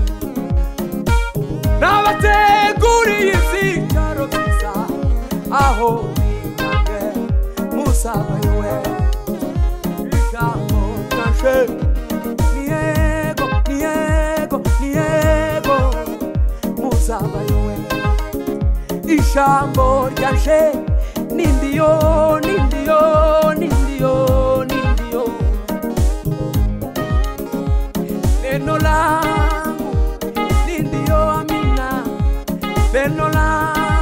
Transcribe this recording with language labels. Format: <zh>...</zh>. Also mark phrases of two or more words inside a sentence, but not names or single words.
<rw>Nabateguriye ibyicaro byiza, aho ndi namwe muzabeho. Ijambo ryanje ni yego, ni yego, ni yego muzabeho. Ijambo ryanje ni ndiyo, ni ndiyo, ni ndiyo, ni ndiyo.</rw> <sw>Neno langu ni ndiyo amina, neno langu</sw>